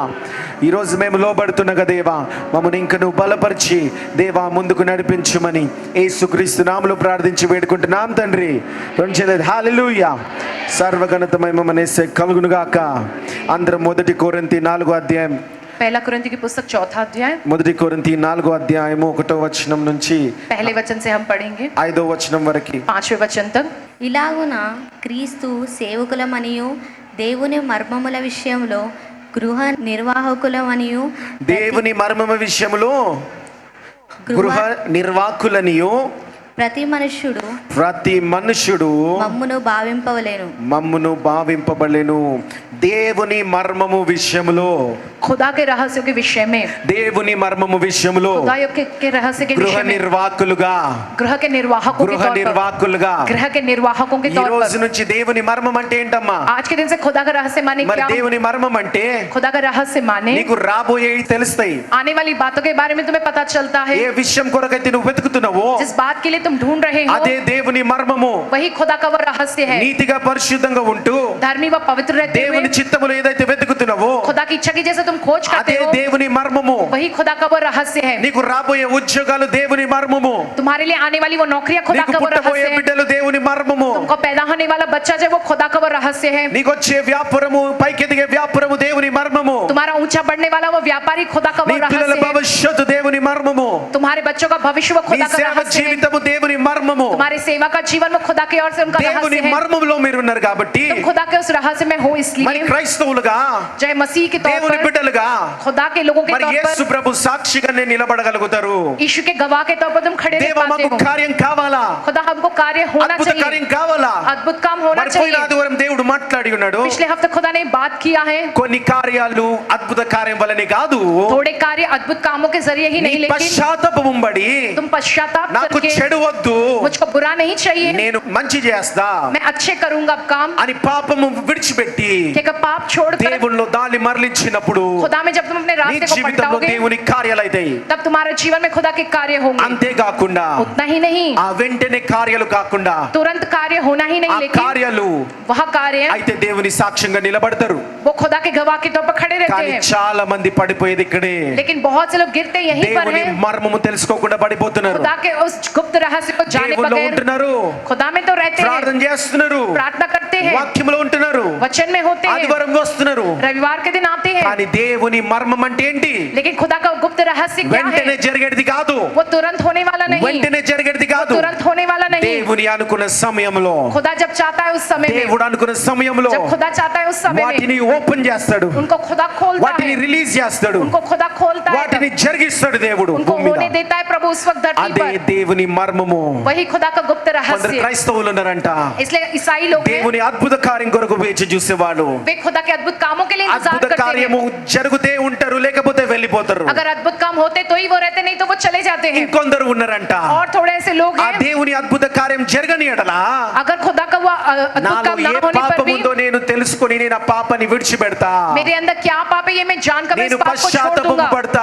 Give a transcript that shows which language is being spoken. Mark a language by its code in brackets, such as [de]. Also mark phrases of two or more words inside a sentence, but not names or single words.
[te] ఈరోజు మేము లోబడుతున్నగా దేవా, మమ్మల్ని ఇంక నువ్వు బలపరిచి దేవా ముందుకు నడిపించుమని యేసుక్రీస్తు నామములో ప్రార్థించి వేడుకుంటున్నాం తండ్రి. హల్లెలూయా. సర్వఘనతమై మమ్మల్ని కలుగునుగాక. అందరం 1 కొరింథీ 4వ అధ్యాయం, [hi] पहला कुरिन्थी की पुस्तक 4वां अध्याय, [te] 1 కొరింథీ 4వ అధ్యాయము 1వ వచనం నుంచి [hi] पहले वचन से हम पढ़ेंगे [te] 5వ వచనం వరకు, [hi] 5वें वचन तक. [te] ఇలాగున క్రీస్తు సేవకులమనియు దేవుని మర్మముల విషయంలో గృహ నిర్వాహకులమనియు, దేవుని మర్మమ విషయంలో గృహ నిర్వాహకులనియు ప్రతి మనుష్యుడు మమ్మును భావింపబడెను. దేవుని మర్మము విషయములో, [hi] खुदा के रहस्यों के विषय में, [te] దేవుని మర్మము విషయములో [hi] खुदा के रहस्य के [te] గృహ [hi] विषय में, [te] నిర్వాహకులుగా, [hi] गृह के निर्वाहकों के [te] గృహ [hi] तौर पर, [te] నిర్వాహకులుగా [hi] गृह के निर्वाहकों के [te] ఈ [hi] तौर [te] రోజు [hi] पर, [te] నుంచి దేవుని మర్మం అంటే ఏంటమ్మా? [hi] आज के दिन से खुदा का रहस्य माने [te] మరి [hi] क्या? [te] దేవుని మర్మం అంటే [hi] खुदा का रहस्य माने [te] నీకు రాబోయేవి తెలుస్తాయి. [hi] आने वाली बातों के बारे में तुम्हें पता चलता है। [te] ఏ విషయం కొరకైతే నువ్వు వెతుకుతున్నావో [hi] जिस बात के लिए तुम ढूंढ रहे हो [te] అదే దేవుని మర్మము. [hi] वही खुदा का वो रहस्य है। [te] నీతిగా పరిశుద్ధంగా ఉంటూ [hi] धर्मी व पवित्र रहते हुए [te] దేవుని చిత్తములో ఏదైతే వెతుకుతున్నావో [hi] खुदा की इच्छा की जैसे तुम खोज करते [te] అదే [hi] हो, [te] దేవుని మర్మము. [hi] वही खुदा का वो रहस्य है। [te] నీకు రాబోయే ఉద్యోగాలు దేవుని మర్మము, [hi] तुम्हारे लिए आने वाली वो नौकरियां खुदा [te] నీకు [hi] का वो [te] పుట్టబోయే [hi] रहस्य है। [te] బిడ్డలు దేవుని మర్మము, [hi] तुमको पैदा होने वाला बच्चा जो है वो खुदा का वो रहस्य है। [te] నీకు వచ్చే వ్యాపారము, పైకి ఎదిగే వ్యాపారము దేవుని మర్మము, [hi] तुम्हारा ऊंचा बढ़ने वाला वो व्यापारी खुदा का वो [te] నీ పిల్లల [hi] रहस्य है। [te] భవిష్యత్తు దేవుని మర్మము, [hi] तुम्हारे बच्चों का भविष्य वो [te] నీ [hi] खुदा का [te] సేవ [hi] रहस्य है। [te] జీవితము దేవుని మర్మము. [hi] तुम्हारे सेवा का जीवन वो खुदा की ओर से उनका [te] దేవుని [hi] रहस्य है। [te] మర్మములో మీరు ఉన్నారు కాబట్టి [hi] तुम खुदा के उस रहस्य में हो, [te] మరి [hi] इसलिए [te] క్రైస్తవులుగా, [hi] जय मसीह के तौर [te] దేవుని [hi] पर, [te] బిడ్డలుగా [hi] खुदा के लोगों के [te] మరి [hi] तौर [te] యేసు [hi] पर, [te] ప్రభు సాక్షిగానే నిలబడగలుగుతారు. [hi] यीशु के गवाह के तौर पर तुम खड़े रह [te] దేవా [hi] पाते [te] మాకు [hi] हो। [te] కార్యం కావాలా, [hi] खुदा हमको कार्य होना [te] అద్భుత కార్యం [hi] चाहिए, [te] కావాలా. [hi] अद्भुत काम होना [te] మరి పోయిన [hi] चाहिए। [te] ఆదివారం దేవుడు మాట్లాడి ఉన్నాడు, [hi] पिछले हफ्ते खुदा ने बात किया है, [te] కొన్ని కార్యాలు అద్భుత కార్యం వల్లనే కాదు, [hi] थोड़े कार्य अद्भुत कामों के जरिए ही [te] నీ [hi] नहीं, लेकिन [te] పశ్చాత్తాపం బడి [hi] तुम पश्चाताप [te] నాకు [hi] करके, [te] చెడు వద్దు, [hi] मुझको बुरा नहीं चाहिए, [te] నేను మంచి చేస్తా [hi] मैं अच्छे करूंगा अब काम, [te] అని పాపము విడిచిపెట్టి [hi] कि अगर पाप छोड़कर [te] దేవునిలో దాన్ని మరలించినప్పుడు [hi] खुदा में जब तुम अपने [te] నీ [hi] रास्ते को [te] జీవితంలో [hi] पलटाओगे, [te] దేవుని కార్యాలు అవుతాయి. [hi] तब तुम्हारे जीवन में खुदा के कार्य होंगे। [te] అంతేకాకుండా [hi] उतना ही नहीं, [te] ఆ వెంటనే కార్యాలు కాకుండా [hi] तुरंत कार्य होना ही [te] ఆ [hi] नहीं, लेकिन [te] కార్యాలు [hi] वह कार्य [te] అయితే దేవుని సాక్ష్యంగా నిలబడతారు. [hi] वो खुदा के गवाह के तौर पर खड़े रहते [te] కానీ [hi] हैं। [te] చాలా మంది పడిపోయేది ఇక్కడే, [hi] लेकिन बहुत से लोग गिरते यहीं पर [te] దేవుని [hi] हैं, [te] మర్మము తెలుసుకోకుండా పడిపోతున్నారు. [hi] खुदा के उस गुप्त रहस्य को जाने [te] దేవుల్లో [hi] बगैर [te] ఉంటున్నారు, [hi] खुदा में तो रहते हैं, [te] ప్రార్థన చేస్తున్నారు, [hi] प्रार्थना करते हैं, [te] వాక్యంలో ఉంటున్నారు, [hi] वचन में होते हैं, [te] ఆదివారం వస్తున్నారు. [hi] रविवार के दिन आते हैं, [te] కానీ దేవుని మర్మం అంటే ఏంటి? [hi] लेकिन खुदा का गुप्त रहस्य क्या [te] వెంటనే [hi] है? [te] జరిగేది కాదు, [hi] वो तुरंत होने वाला नहीं, [te] వెంటనే జరిగేది కాదు. [hi] तुरंत होने वाला नहीं। [te] దేవుని అనుకున్న సమయంలో, [hi] खुदा जब चाहता है उस समय में, [te] దేవుడు అనుకున్న సమయంలో [hi] जब खुदा चाहता है उस समय में, [te] వాటిని ఓపెన్ చేస్తాడు, [hi] उनको खुदा खोलता [te] వాటిని [hi] है, [te] రిలీజ్ చేస్తాడు, [hi] उनको खुदा खोलता है, [te] వాటిని జరిగిస్తాడు దేవుడు [hi] उनको [te] భూమి [hi] होने [te] మీద. [hi] देता है प्रभु उस वक्त धरती [te] అదే [hi] पर। [te] దేవుని మర్మము. [hi] वही खुदा का गुप्त [te] కొందరు [hi] रहस्य। [te] క్రైస్తవులు ఉన్నారంట, [hi] इसलिए ईसाई लोग हैं, [te] దేవుని అద్భుత కార్యం కొరకు వేచి చూసేవాడు. [hi] वे खुदा के अद्भुत कामों के लिए इंतजार [te] అద్భుత [hi] करते [te] కార్యము [hi] हैं। [te] జరుగుతే ఉంటారు, లేకపోతే వెళ్ళిపోతారు. [hi] अगर अद्भुत काम होते तो ही वो रहते, नहीं तो वो चले जाते हैं। [te] ఇంకొందరు ఉన్నారంట, [hi] और थोड़े ऐसे लोग [te] ఆ [hi] हैं, [te] దేవుని అద్భుత కార్యం జరగని ఎడలా [hi] अगर खुदा का वो अद्भुत [te] నాలో [hi] काम ना [te] ఏ [hi] होने पर [te] పాపం [hi] भी [te] ఉందో నేను తెలుసుకొని నేను ఆ పాపాన్ని విడిచిపెడతా, [hi] मेरे अंदर क्या पाप है ये मैं जानकर मैं इस [te] నేను [hi] पाप को छोड़ [te] పశ్చాత్తాపం [hi] दूंగా, [te] పడతా,